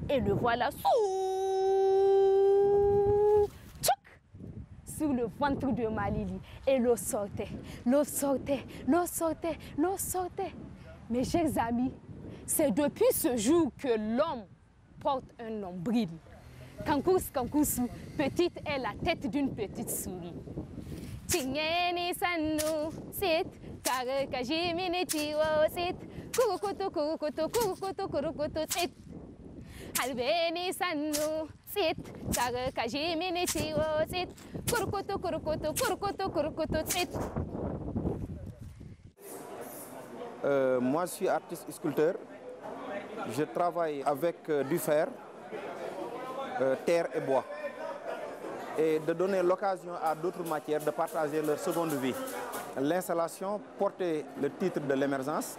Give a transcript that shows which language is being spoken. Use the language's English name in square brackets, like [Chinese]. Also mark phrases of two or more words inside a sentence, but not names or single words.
[French] Et le voilà sur le ventre de Malili. Et l'eau sortait, l'eau sortait, l'eau sortait, l'eau sortait. Mes chers amis, c'est depuis ce jour que l'homme porte un nombril. Kankous, Kankoussou, petite est la tête d'une petite souris. Tingeni sanu sit, kare kajimini tiwo sit, kurukutu kurukutu kurukutu kurukutu sit. Albeni sanu sit, kare kajimini tiwo sit, kurukutu kurukutu kurukutu kurukutu sit. Moi, je suis artiste sculpteur. Je travaille avec du fer, terre et bois. Et de donner l'occasion à d'autres matières de partager leur seconde vie. L'installation portait le titre de l'émergence.